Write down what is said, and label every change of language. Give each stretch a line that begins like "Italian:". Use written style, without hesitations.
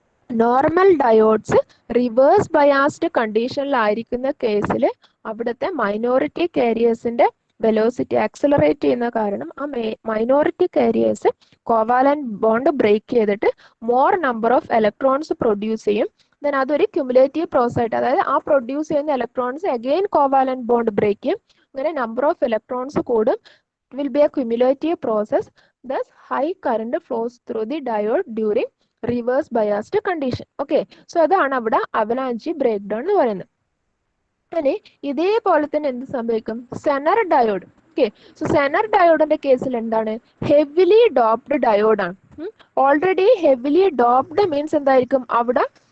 Malayalam: Normal diodes reverse biased കണ്ടീഷനിലായിരിക്കുന്ന കേസിൽ അവിടുത്തെ minority കാരിയേഴ്സിന്റെ velocity accelerate ചെയ്യുന്ന കാരണം ആ minority careers covalent bond break ചെയ്തിട്ട് more number of electrons produce ചെയ്യും. ദെൻ അതൊരു ക്യുമുലേറ്റീവ് പ്രോസസ് ആയിട്ട്, അതായത് ആ പ്രൊഡ്യൂസ് ചെയ്യുന്ന electrons again covalent bond break ചെയ്യും. അങ്ങനെ നമ്പർ ഓഫ് ഇലക്ട്രോൺസ് കൂടും.
English: It will be a cumulative process. Thus, high current flows through the diode during reverse biased condition.
Malayalam: Okay, so അതാണ് അവിടെ അവലാഞ്ചി ബ്രേക്ക് ഡൗൺ എന്ന് പറയുന്നത്. ഇനി ഇതേപോലെ തന്നെ എന്ത് സംഭവിക്കും? Zener diode. Okay, so Zener ഡയോഡിന്റെ കേസിൽ എന്താണ്? Heavily doped ഡയോഡാണ്. Already heavily doped means എന്തായിരിക്കും? അവിടെ